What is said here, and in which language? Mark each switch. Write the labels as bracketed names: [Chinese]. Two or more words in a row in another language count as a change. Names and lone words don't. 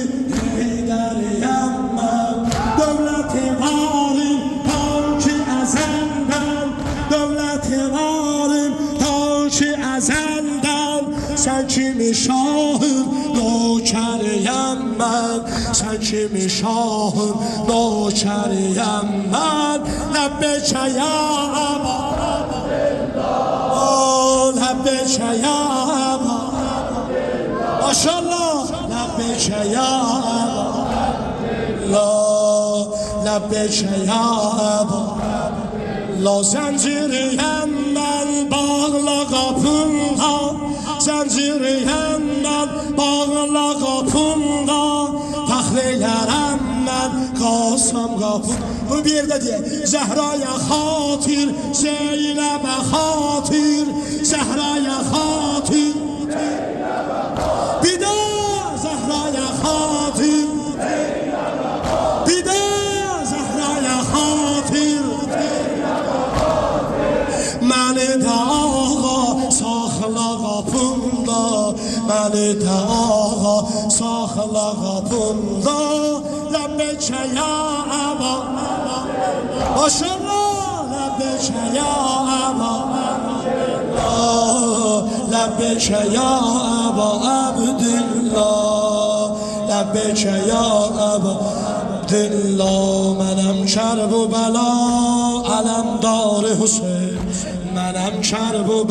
[Azerbaijani] eyderiyemem devleti varim ta ki ezelden devleti varim ta ki ezelden sen kimi şahım nökeriyem ben sen kimi şahım nökeriyem ben [Arabic] لبيك يا أبا لبيك يا أبا ما شاء الله لبيك يا أبا لبيك يا أبا [Azerbaijani] la zinciriyem ben bağla kapında zinciriyem ben bağla kapında taxleylərəm mən qasam qapım bir də deyək Zəhraya xatir Zeynəbə xatir Zəhraya xatir bir də Zəhraya xatir bir də Zəhraya xatir məni də ağa saxla qapımda məni də ağa saxla qapımda [Arabic] لبيك يا أبا ما شاء الله لبيك يا أبا لبيك يا أبا عبد الله لبيك يا أبا عبد الله [Azerbaijani] mənəm Kərbəla aləmdar Hüseyn mənəm Kərbəla